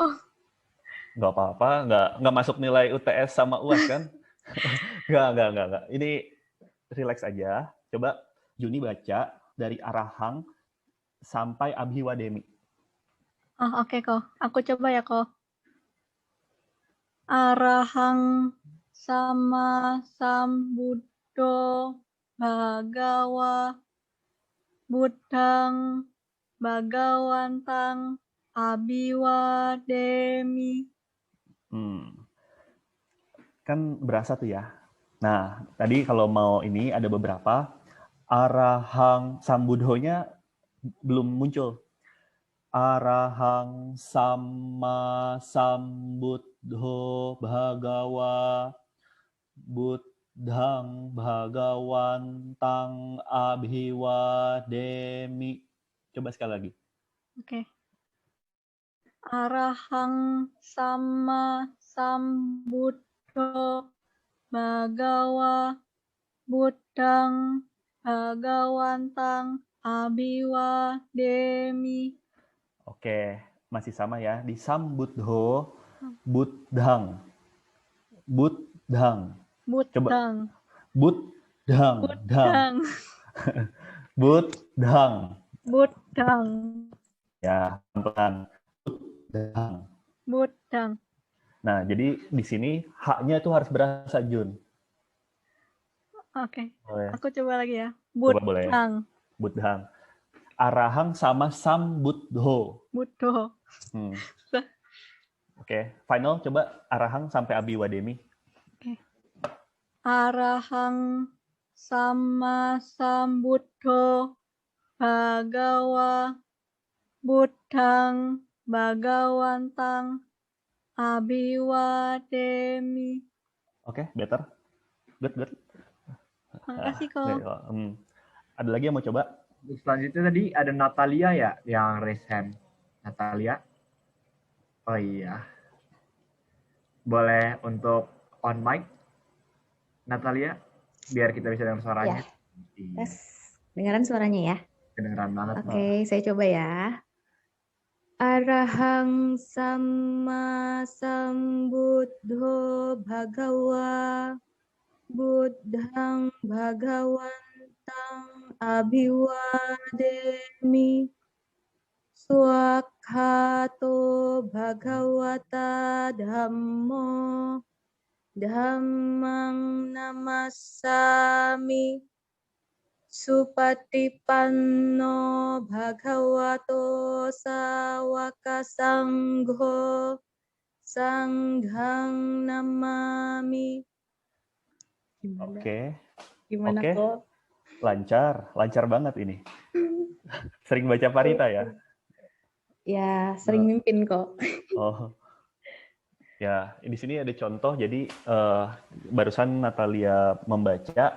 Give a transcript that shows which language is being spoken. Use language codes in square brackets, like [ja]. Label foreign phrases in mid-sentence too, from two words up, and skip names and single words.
[id] Nggak apa-apa, nggak masuk nilai UTS sama UAS kan? Nggak. Ini relax aja. Coba Juni baca dari arahang sampai abhiwademi. Oh, oke kok. Aku coba ya kok. [pi] Arahang sama sambuddho bhagawa buddhang bhagawantang abhiwademi. [id] Kan berasa tuh ya. Nah, tadi kalau mau ini ada beberapa. [pi] Arahang sambuddhonya [id] belum muncul. [pi] Arahang sama sambuddho bhagawa buddhang bhagawantang abhiwademi. [id] Coba sekali lagi. Oke. [pi] Arahang sama sambuddho bhagawa buddhang bhagawantang abhiwademi. [id] Oke, masih sama ya. Di sambuddho, buddhang. Buddhang. Coba. Buddhang. Buddhang. Buddhang. Buddhang. Buddhang. Ya, pelan. Buddhang. Buddhang. Nah, jadi di sini H-nya itu harus berasa, Jun. Oke. Boleh. Aku coba lagi ya. Coba boleh. Buddhang. Buddhang. [pi] Arahang sama Sambuddho. [id] Buddho. Oke, final coba Arahang sampai Abiwademi. Oke. [pi] Arahang sama Sambuddho Bhagawa Buddhang Bhagawantang Abiwademi. [id] Oke, [en] better. Good. [id] Makasih kok. Ada lagi yang mau coba? Selanjutnya tadi ada Natalia ya yang [en] raise hand. [id] Natalia. Oh iya. Boleh untuk [en] on mic, [id] Natalia, biar kita bisa dengar suaranya. Ya. Yes. Dengaran suaranya ya? Kedengeran banget. Oke, saya coba ya. [pi] Arahang sama Sambuddho Bhagawa Buddhang Bhagawantang Abiwademi Swakhato Bhagawata Dhammo Dhammang Namassami Supatipanno Bhagavato Sawaka Sangho Sanghang Namami. [id] Gimana Oke. kok? Lancar banget ini. Sering baca Parita ya? Ya, sering mimpin kok. Oh. Ya, di sini ada contoh. Jadi barusan Natalia membaca.